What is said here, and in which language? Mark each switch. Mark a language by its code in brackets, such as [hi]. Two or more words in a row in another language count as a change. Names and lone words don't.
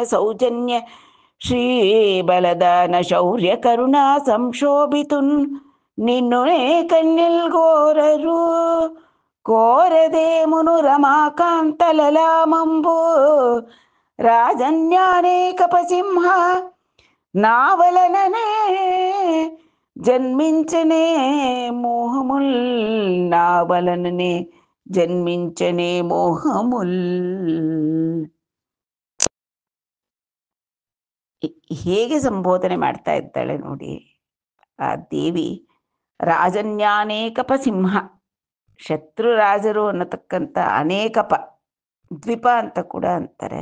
[te] సౌజన్య శ్రీ బలదాన శౌర్య కరుణా సంశోభితున్ నిన్నునే కన్నిల్ గోరరు కోరదె మును రమాకాంత లలామంబు రాజన్యానే కపసింహ నావలననే జన్మించనే మోహముల్ నావలననే జన్మించనే మోహముల్. [kn] ಹೇಗೆ ಸಂಬೋಧನೆ ಮಾಡ್ತಾ ಇದ್ದಾಳೆ ನೋಡಿ ಆ ದೇವಿ. ರಾಜನ್ಯಾನೇಕಪ ಸಿಂಹ, ಶತ್ರು ರಾಜರು ಅನ್ನತಕ್ಕಂಥ ಅನೇಕಪ, ದ್ವಿಪ ಅಂತ ಕೂಡ ಅಂತಾರೆ.